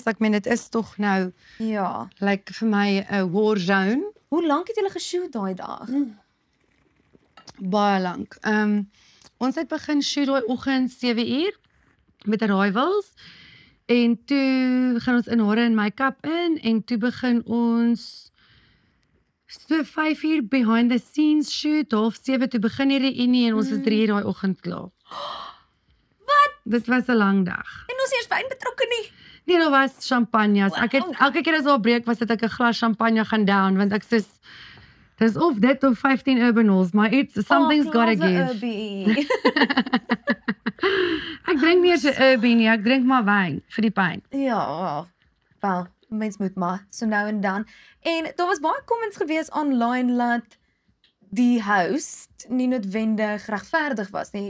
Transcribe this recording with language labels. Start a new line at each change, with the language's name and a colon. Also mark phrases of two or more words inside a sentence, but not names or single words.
Afrikaans: Ek meen dit is tog nou Ja. like vir my 'n
English: war zone.
Afrikaans: Hoe lank het julle geshoot daai dag? Baie lank. Ons het begin shoot daai oggend 7uur met arrivals en toe gaan ons in hare en make-up in en toe begin ons so 5uur
English: behind the scenes
Afrikaans: shoot, 7:30 toe begin die reunie en ons was 3uur daai oggend klaar. Wat? Dit was 'n lang dag. En ons eers wyn betrokke nie. Nee, daar was champagnes. Ek het elke keer as daar 'n breek was, het ek 'n glas champagne gaan down want ek sê dis of dit of 15 Urbanals, maar
English: something's gotta give.
Afrikaans: Ek drink nie eens 'n Urban nie, ek drink maar wyn vir die pyn. Ja, wel, mens moet maar, so nou en dan. En daar was baie comments gewees online dat die host nie noodwendig regverdig was nie.